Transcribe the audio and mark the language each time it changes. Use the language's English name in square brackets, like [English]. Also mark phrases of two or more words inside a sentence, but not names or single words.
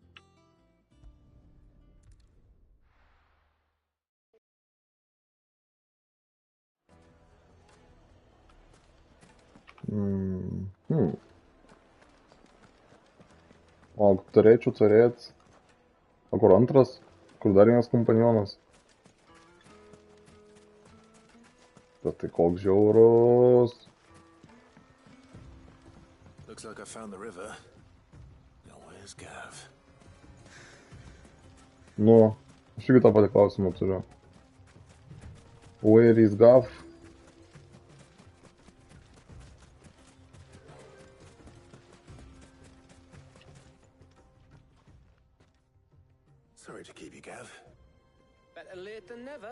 [Lithuanian] O turėčiau turėti, o kur antras, kur dar vienas kompanionas. Bet tai koks žiaurus. [English] Looks like I found the river. Now where's Gav? [Lithuanian] Nu, aš irgi tą patį klausimą turiu. [English] Where is Gav? Sorry to keep you, Gav. Better late than never.